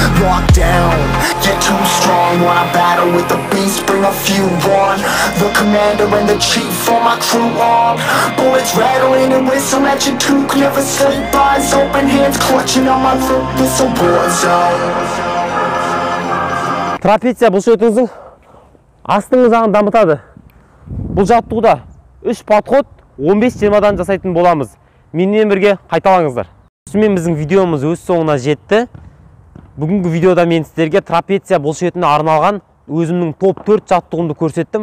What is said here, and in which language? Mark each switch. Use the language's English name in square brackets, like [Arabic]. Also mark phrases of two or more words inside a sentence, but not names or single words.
[English] get too strong when I battle with the beast, bring a few on, the commander and the chief for my crew on, bullets rattling and whistle at your toque, never sleep, eyes open, hands clutching on my throat, this a war zone. [Kazakh] Трапеция бұлшықетіңіздің астыңғы жағын дамытады. Бұл жаттығуда 3 подход 15-20-дан жасайтын боламыз. Менімен бірге қайталаңыздар. Осымен біздің видеомыз өз соңына жетті. Бүгінгі видеода мен сіздерге трапеция бұлшықетіне арналған өзімнің топ 4 жаттығымды көрсеттім.